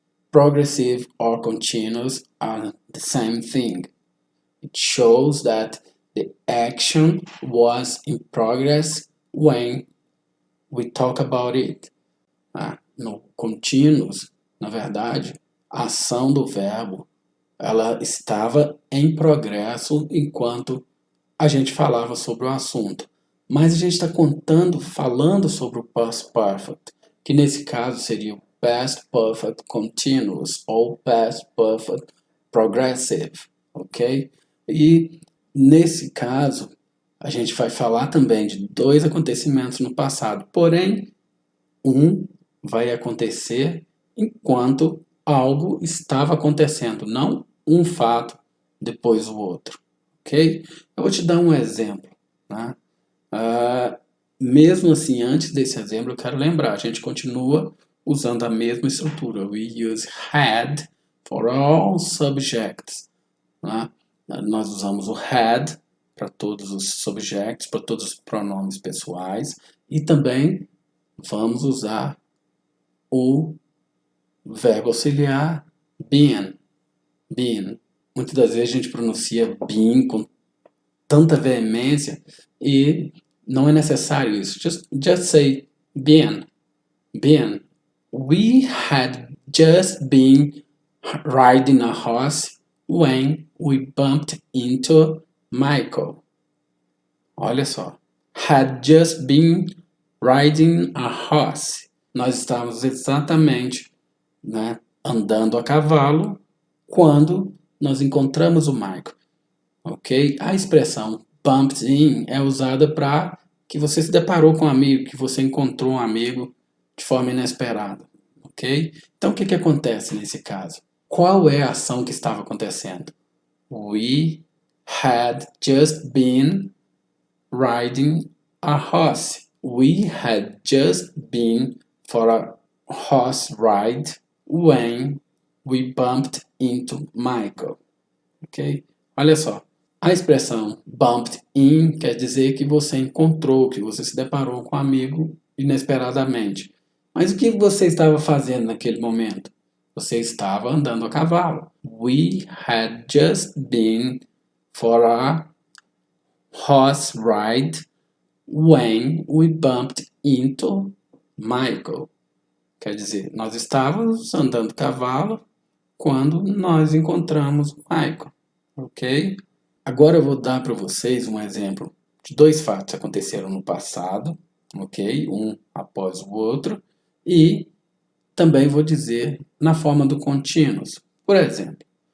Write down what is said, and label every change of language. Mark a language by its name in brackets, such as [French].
[English] Progressive or continuous are the same thing. It shows that the action was in progress when we talk about it. [Portuguese] No continuous, na verdade, a ação do verbo ela estava em progresso enquanto a gente falava sobre o assunto. Mas a gente está falando sobre o past perfect, que nesse caso seria o past perfect continuous ou past perfect progressive, ok? E nesse caso, a gente vai falar também de dois acontecimentos no passado, porém, um vai acontecer enquanto algo estava acontecendo, não um fato depois o outro, ok? Eu vou te dar um exemplo, né? Mesmo assim, antes desse exemplo, eu quero lembrar, a gente continua usando a mesma estrutura. [English] We use had for all subjects, né? [Portuguese] Nós usamos o had para todos os subjects, para todos os pronomes pessoais e também vamos usar o verbo auxiliar been. Been. Muitas das vezes a gente pronuncia been com tanta veemência e não é necessário isso. [English] Just say been. Been. We had just been riding a horse when we bumped into Michael. [Portuguese] Olha só. [English] Had just been riding a horse. [Portuguese] Nós estávamos exatamente, né, andando a cavalo quando nós encontramos o Michael. Ok? A expressão bumped in é usada para que você se deparou com um amigo, que você encontrou um amigo de forma inesperada. Ok? Então o que acontece nesse caso? Qual é a ação que estava acontecendo? [English] We had just been riding a horse. We had just been for a horse ride when we bumped into Michael. [Portuguese] Ok? Olha só. A expressão bumped in quer dizer que você encontrou, que você se deparou com um amigo inesperadamente. Mas o que você estava fazendo naquele momento? Você estava andando a cavalo. [English] We had just been for a horse ride when we bumped into Michael. [Portuguese] Quer dizer, nós estávamos andando a cavalo quando nós encontramos Michael. Ok? Agora eu vou dar para vocês um exemplo de dois fatos que aconteceram no passado, ok? Um após o outro, e também vou dizer na forma do contínuos. Por exemplo,